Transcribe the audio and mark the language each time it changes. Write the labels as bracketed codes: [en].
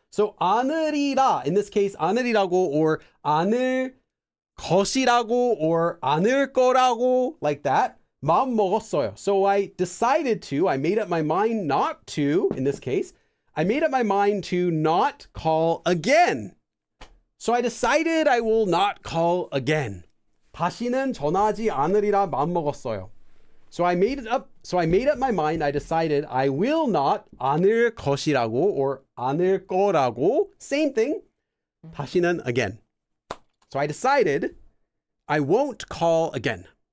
[en] So 않으리라, in this case, 않으리라고 or 않을 것이라고 or 않을 거라고, like that. [ko] 마음 먹었어요. [en] So I decided to, I made up my mind not to, in this case, I made up my mind to not call again. So I decided I will not call again. [ko] 다시는 전화하지 않으리라 마음먹었어요. [en] So I made up my mind. I decided I will not 않을 것이라고 or 않을 거라고. Same thing. 다시는 again. So I decided I won't call again.